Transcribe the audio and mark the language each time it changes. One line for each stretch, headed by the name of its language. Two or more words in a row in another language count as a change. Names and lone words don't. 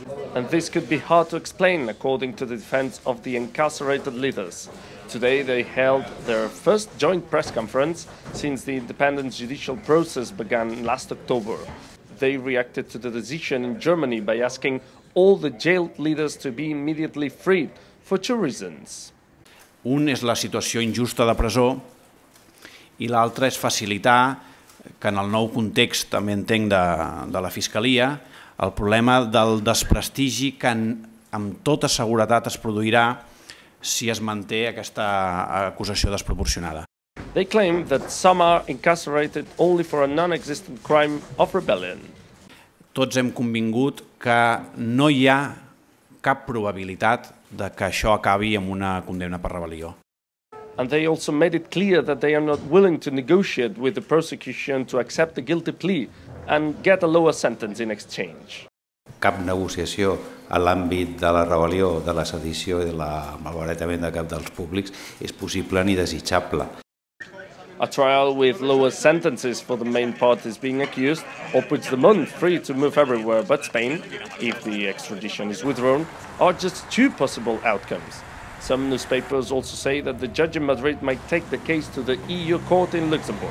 English: And this could be hard to explain, according to the defense of the incarcerated leaders. Today they held their first joint press conference since the independent judicial process began last October. They reacted to the decision in Germany by asking all the jailed leaders to be immediately freed for two reasons.
Catalan: Un és la situació injusta de presó i l'altre és facilitar que en el nou context, també entenc, de la Fiscalia, el problema del desprestigi que amb tota seguretat es produirà si es manté aquesta acusació desproporcionada.
English: They claim that some are incarcerated only for a non-existent crime of rebellion.
Catalan: Tots hem convingut que no hi ha cap probabilitat de que això acabi amb una condemna per rebel·lió.
English: And they also made it clear that they are not willing to negotiate with the prosecution to accept the guilty plea and get a lower sentence in exchange.
Catalan: Cap negociació a l'àmbit de la rebel·lió, de la sedició i del malbaratament de cap dels públics és possible ni desitjable.
English: A trial with lower sentences for the main parties being accused, or Puigdemont free to move everywhere but Spain, if the extradition is withdrawn, are just two possible outcomes. Some newspapers also say that the judge in Madrid might take the case to the EU court in Luxembourg.